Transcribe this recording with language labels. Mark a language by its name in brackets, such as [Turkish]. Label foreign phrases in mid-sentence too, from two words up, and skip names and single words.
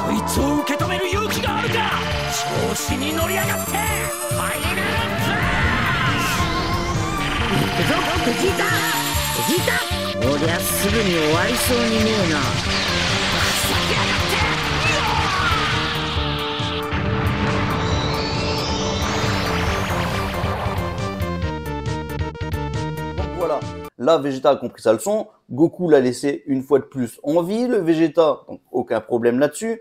[Japanese] そう受け止める勇気があるか。調子に乗りやがってファイナル行くぞベジータ。ベジータ、こりゃすぐに終わりそうにねえな。 [French] Voilà, là Vegeta a compris sa leçon, Goku l'a laissé une fois de plus en vie, le Vegeta, donc aucun problème là-dessus.